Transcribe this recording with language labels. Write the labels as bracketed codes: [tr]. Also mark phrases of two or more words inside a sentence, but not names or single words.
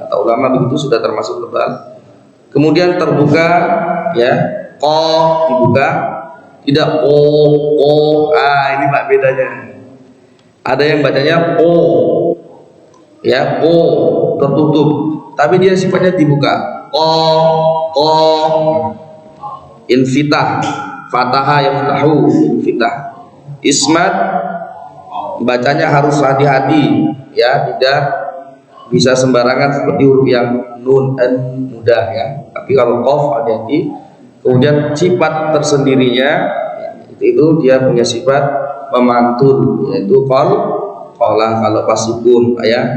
[id] Kata ulama begitu sudah termasuk tebal. Kemudian terbuka ya, dibuka, tidak ini Pak bedanya. Ada yang bacanya ya, tertutup, tapi dia sifatnya dibuka. [ar] انفتاح، فتح يفتح، انفتاح. [id] Ismat bacanya harus hati-hati ya, tidak bisa sembarangan seperti huruf yang nun mudah ya. Tapi kalau qaf hati-hati. Kemudian sifat tersendirinya itu dia punya sifat memantul, yaitu qolah kalau pas sukun ya.